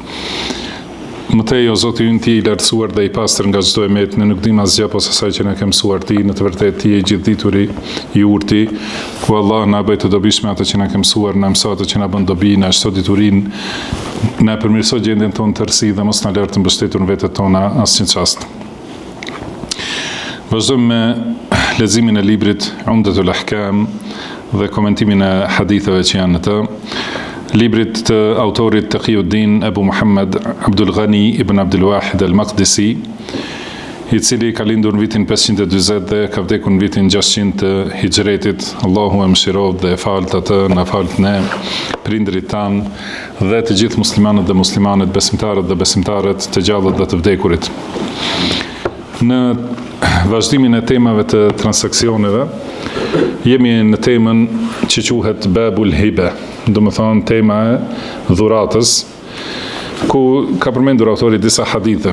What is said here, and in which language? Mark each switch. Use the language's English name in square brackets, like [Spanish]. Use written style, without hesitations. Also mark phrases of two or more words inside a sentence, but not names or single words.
[Albanian] Mëtej o Zoti ynë Ti I lartësuar dhe I pastër nga çdo emet, ne nuk dim asgjë pas asaj që na ke mësuar Ti, në të vërtetë Ti je gjithdituri I urti, ku Allah na bëj të dobishme atë që na ke mësuar, na mëso atë që na bën dobi, na shto diturinë, na përmirëso gjendjen tonë të rësi dhe mos na lër të mbështetur në vetët tona asnjë çast. Vazhdojmë me leximin e librit Umdatul Ahkam dhe komentimin e haditheve që janë në të. Librit të autorit Taqiyuddin Abu Muhammad Abdul Ghani ibn Abdul Wahid al-Maqdisi, I cili ka lindur në vitin 540 dhe ka vdekur në vitin 600 të Hijretit. Allahu e mëshiroft dhe e falt atë, na falt ne, prindrit tan dhe të gjithë muslimanët dhe muslimanet, besimtarët dhe besimtarët, të gjallët dhe të vdekurit. Në vazhdimin e temave të transaksioneve, jemi në temën që quhet Babul Hiba, do më thonë tema e dhuratës, ku ka përmendur autori disa hadithe.